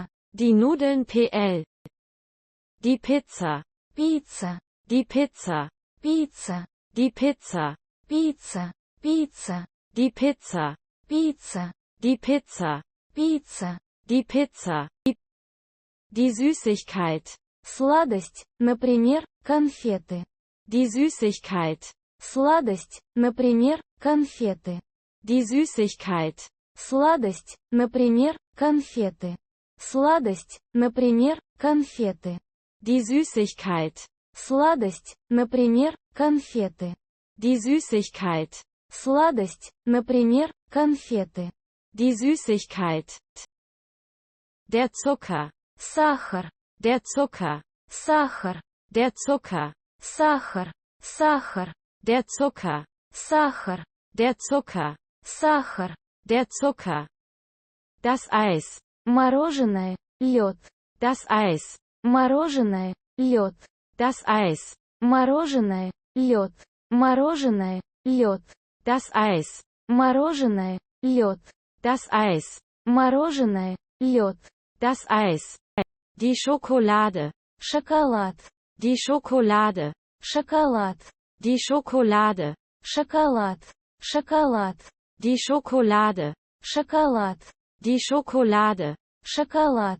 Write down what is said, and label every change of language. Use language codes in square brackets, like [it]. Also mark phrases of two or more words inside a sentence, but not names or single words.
[de] Die Nudeln PL. Die Pizza. [ru] Пицца. [de] Die Pizza. [ru] Пицца. [de] Die Pizza. [ru] Пицца. Пицца. [de] Die Pizza. [ru] Пицца. [de] Die Pizza. [ru] Пицца. [de] Die Pizza. Die Süßigkeit. [ru] Сладость, например, конфеты. [de] Die Süßigkeit. [ru] Сладость, например, конфеты. [de] Die Süßigkeit. [ru] Сладость, например, конфеты. Сладость, например, конфеты. [de] Die Süßigkeit. [ru] Сладость, например, конфеты. [de] Die Süßigkeit. [ru] Сладость, например, конфеты. [de] Die Süßigkeit. Der Zucker. [ru] Сахар. [de] Der Zucker. [ru] Сахар. [de] Der Zucker. [ru] Сахар. Сахар. [de] Der Zucker. [ru] Сахар. [de] Der Zucker. [ru] Сахар. [de] Der Zucker. Das Eis. [ru] Мороженое, лед. [de] Das Eis. [ru] Мороженое, лед. [de] Das Eis. [ru] Мороженое, лед. Мороженое, лед. [de] Das Eis. [ru] Мороженое, лед. [de] Das Eis. [ru] Мороженое, лед. [de] Das Eis. Die Schokolade. [ru] Шоколад. [de] Die Schokolade. [ru] Шоколад. [de] Die Schokolade. [ru] Шоколад. Шоколад. [de] Die Schokolade. [ru] Шоколад. [de] Die Schokolade. [ru] Шоколад.